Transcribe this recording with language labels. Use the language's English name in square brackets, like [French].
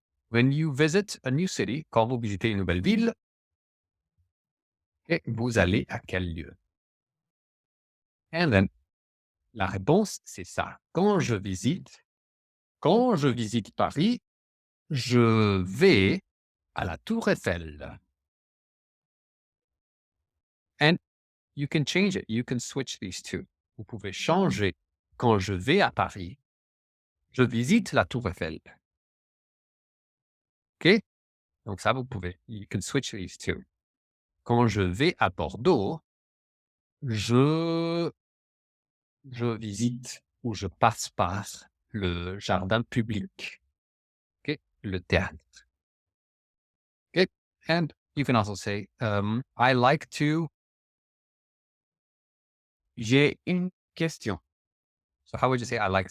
[English] When you visit a new city, [French] quand vous visitez une nouvelle ville, et vous allez à quel lieu? [English] And then, [French] la réponse, c'est ça. Quand je visite Paris, je vais à la Tour Eiffel. [English] And you can change it. You can switch these two. [French] Vous pouvez changer. Quand je vais à Paris, je visite la Tour Eiffel. OK? Donc ça, vous pouvez. [English] You can switch these two. [French] Quand je vais à Bordeaux, je visite ou je passe par le jardin public. OK? Le théâtre. OK? [English] And you can also say, I like to. [French] j'ai une question. [English] So how would you say I like?